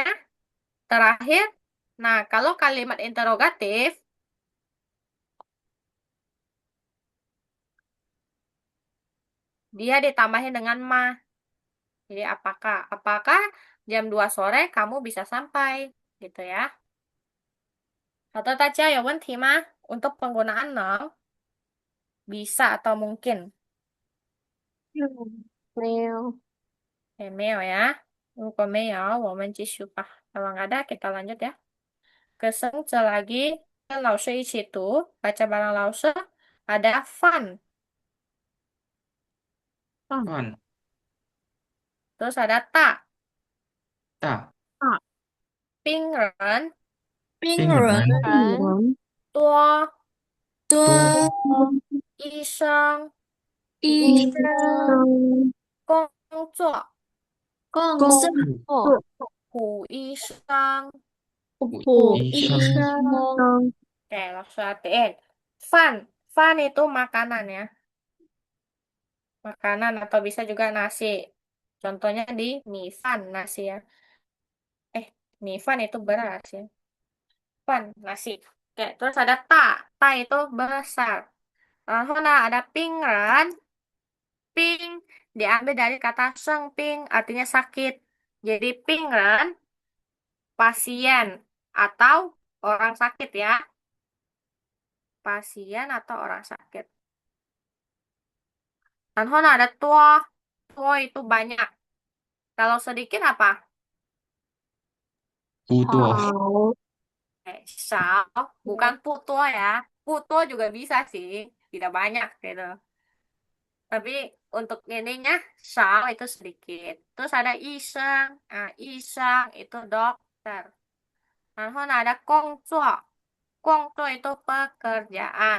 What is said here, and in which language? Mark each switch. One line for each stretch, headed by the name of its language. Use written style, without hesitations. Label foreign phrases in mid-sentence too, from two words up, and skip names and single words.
Indonesian: Terakhir, nah kalau kalimat interrogatif dia ditambahin dengan ma. Jadi apakah? Apakah jam 2 sore kamu bisa sampai? Gitu ya.
Chinese: 好的，大家有问题吗?
Indonesian: Untuk penggunaan nong, bisa atau mungkin? Neo. Email ya.
Chinese: 如果没有，我们继续吧.
Indonesian: Kalau nggak ada, kita lanjut ya.
Chinese: 跟生者 lagi. 跟老师一起读.
Indonesian: Baca bareng 老师. Ada fun. Fun. Terus ada tak.
Chinese: 大 Pingren. 病人病人 Kan? 多。多多医生。医医生生。工作。共生作。虎医生。虎医医生生
Indonesian: Oke, langsung artiin. Fun. Fun itu makanan ya. Makanan atau bisa juga nasi. Contohnya di mie fan nasi ya. Mie fan itu beras ya. Fan nasi. Oke, terus ada ta. Ta itu besar. Lalu ada pingren. Ping diambil dari kata sengping artinya sakit. Jadi pingren pasien atau orang sakit ya. Pasien atau orang sakit. Dan ada tua. Tua itu banyak. Kalau sedikit apa?
Chinese: 不多 Hao.
Indonesian: Sao. Bukan puto ya. Puto juga bisa sih. Tidak banyak gitu. Tapi untuk ininya, sao itu sedikit. Terus ada iseng. Nah, iseng itu dokter. Dan ada kongzuo. Kongzuo itu pekerjaan.